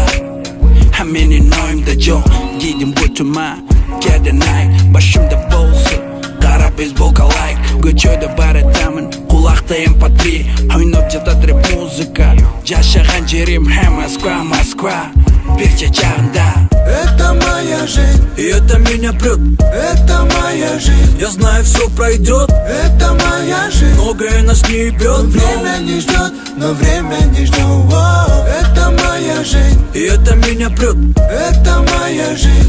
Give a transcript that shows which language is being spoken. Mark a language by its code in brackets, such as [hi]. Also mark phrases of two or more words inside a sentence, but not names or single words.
[ky] А менин оюмда жок, кийдим бутума кеденай, башымда болсо кара бейсболка лайк. Көчөдө баратамын, кулакта MP3, ойноп жатат рэп музыка. Жашаган жерим Москва, Москва, бир чачагында. [ru] Это моя жизнь, и это меня прет. это моя жизнь, Я знаю, все пройдет. это моя жизнь. Многое нас не ебет, Время не ждет, но время не ждет. Это моя жизнь, и это меня прет. это моя жизнь,